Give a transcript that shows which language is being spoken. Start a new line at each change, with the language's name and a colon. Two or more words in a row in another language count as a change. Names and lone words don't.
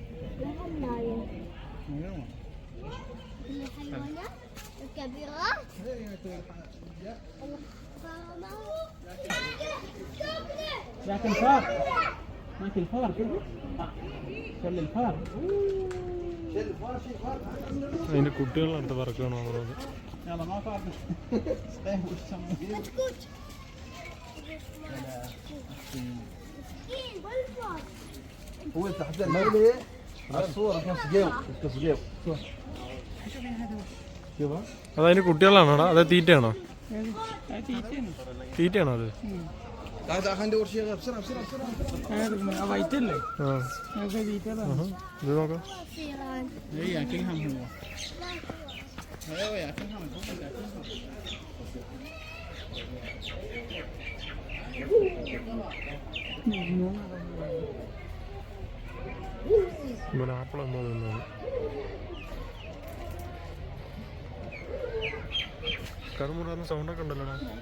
Arabic: الحيوانات الكبيرة. ياكل فار. ياكل فار كله. كل الفار.
Malayalam: അതിൻ്റെ കുട്ടികളടുത്ത് പറക്കുകയാണോ എന്നുള്ളത്.
Arabic: يلا ما فار. كتكوت. هو تحت المولي على الصورة كيف جيو كيف جيو شوفها
Malayalam: അതതിൻ്റെ കുട്ടികളാണോടാ? അതെ തീറ്റയാണോ? തീറ്റയാണോ അത്?
Arabic: تعال تعال خلينا ندور شيء غير بسرعة بسرعة بسرعة
Malayalam: വൈറ്റല്ലേ ഇത് നോക്കാം.
Arabic: اي ياكلهم هو. ايوه ياكلهم.
Malayalam: ഇവിടെ ആപ്പിളെന്നോ തിന്നാണ്. കറുമുറാന്ന് സൗണ്ടൊക്കെ ഉണ്ടല്ലോടാ.